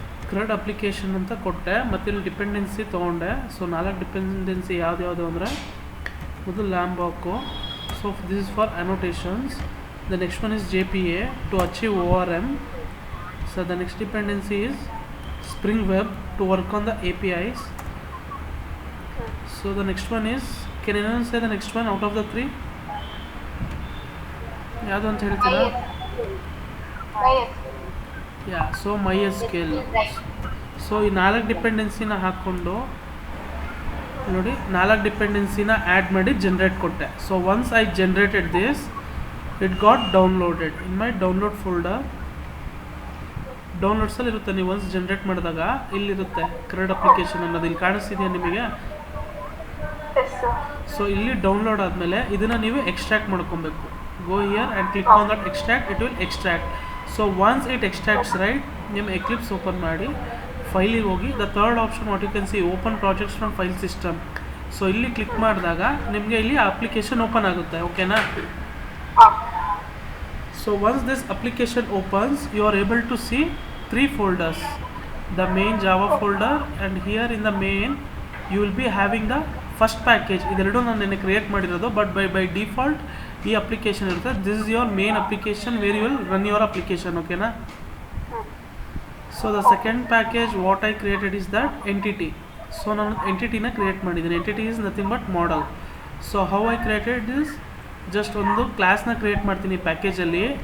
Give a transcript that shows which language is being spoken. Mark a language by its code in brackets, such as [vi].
[kn] ಕ್ರಡ್ application ಅಂತ ಕೊಟ್ಟೆ, ಮತ್ತು ಇಲ್ಲಿ ಡಿಪೆಂಡೆನ್ಸಿ ತೊಗೊಂಡೆ. ಸೊ 4 ಡಿಪೆಂಡೆನ್ಸಿ ಯಾವ್ದು ಅಂದರೆ, ಮೊದಲು ಲ್ಯಾಂಬಾಕು. [en] So this is for annotations. The next one is JPA to achieve ORM. So the next dependency is Spring Web to work on the APIs. So the next one is, can anyone say the next one out of the 3? [kn] ಯಾವುದು ಅಂತ ಹೇಳ್ತೀರಾ? [en] Yeah, so MySQL. [kn] So ಈ 4 ಡಿಪೆಂಡೆನ್ಸಿನ ಹಾಕ್ಕೊಂಡು ನೋಡಿ 4 ಡಿಪೆಂಡೆನ್ಸಿನ add ಮಾಡಿ generate ಕೊಟ್ಟೆ. [en] So once I generated this, it got downloaded in my download folder. [kn] ಡೌನ್ಲೋಡ್ಸಲ್ಲಿ ಇರುತ್ತೆ. ನೀವು ಒನ್ಸ್ ಜನ್ರೇಟ್ ಮಾಡಿದಾಗ ಇಲ್ಲಿರುತ್ತೆ ಕ್ರಡ್ ಅಪ್ಲಿಕೇಶನ್ ಅನ್ನೋದು. ಇಲ್ಲಿ ಕಾಣಿಸ್ತಿದೆಯಾ ನಿಮಗೆ? ಸೊ ಇಲ್ಲಿ ಡೌನ್ಲೋಡ್ ಆದಮೇಲೆ ಇದನ್ನು ನೀವು ಎಕ್ಸ್ಟ್ರಾಕ್ಟ್ ಮಾಡ್ಕೊಬೇಕು. [en] Go here and click on that extract, it will extract. So once it extracts right, [kn] ನಿಮ್ಮ ಎಕ್ಲಿಪ್ಸ್ ಓಪನ್ ಮಾಡಿ ಫೈಲಿಗೆ ಹೋಗಿ [en] The third option what you can see, open projects from file system. [kn] So ಇಲ್ಲಿ click ಮಾಡಿದಾಗ ನಿಮಗೆ ಇಲ್ಲಿ application open ಆಗುತ್ತೆ. ಓಕೆನಾ? [en] So once this application opens, you are able to see 3 folders. The main Java folder, and here in the main you will be having the first package. [kn] ಇದೆರಡು ನಾನು ನಿನ್ನೆ create ಮಾಡಿರೋದು, but by default ಈ application ಇರುತ್ತೆ. [en] This is your main application where you will run your application. ಓಕೆನಾ? So the second package what I created is that entity. [kn] So ನಾನು ಎಂಟಿಟಿನ create ಮಾಡಿದ್ದೀನಿ. [en] Entity is nothing but model. So how I created this, [kn] just ಒಂದು ಕ್ಲಾಸ್ನ create ಮಾಡ್ತೀನಿ ಪ್ಯಾಕೇಜಲ್ಲಿ.